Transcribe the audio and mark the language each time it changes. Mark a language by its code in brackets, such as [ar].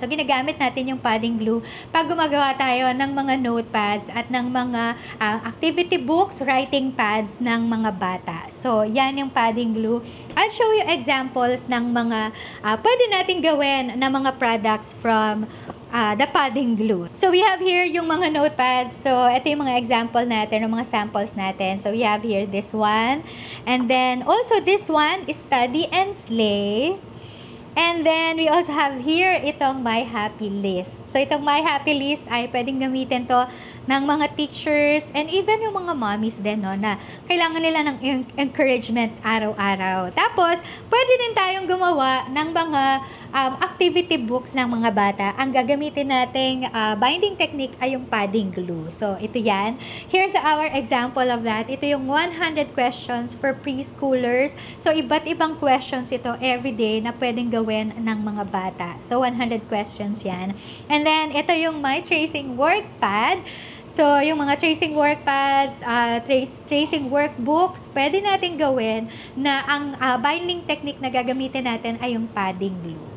[tl] So, ginagamit natin yung padding glue pag gumagawa tayo ng mga notepads at ng mga activity books, writing pads ng mga bata. So, yan yung padding glue. [en] I'll show you examples [tl] ng mga pwede natin gawin na mga [en] products from the padding glue. So, we have here [tl] yung mga [en] notepads. [tl] So, ito yung mga example natin, yung mga samples natin. [en] So, we have here this one. And then, also this one is Study and Slay. And then, we also have here [tl] itong [en] My Happy List. [tl] So, itong My Happy List ay pwedeng gamitin to ng mga [en] teachers and even [tl] yung mga mommies din, no, na kailangan nila ng encouragement araw-araw. Tapos, pwede din tayong gumawa ng mga activity books ng mga bata. Ang gagamitin nating binding technique ay yung padding glue. So, ito yan. [en] Here's our example of that. [tl] Ito yung [en] 100 questions for preschoolers. [tl] So, iba't ibang questions ito everyday na pwedeng gawin ng mga bata. [en] So, 100 questions [tl] yan. [en] And then, [tl] ito yung [en] My Tracing Workpad. [tl] So, yung mga [en] tracing workpads, tracing workbooks, [tl] pwede natin gawin na ang binding technique na gagamitin natin ay yung padding glue.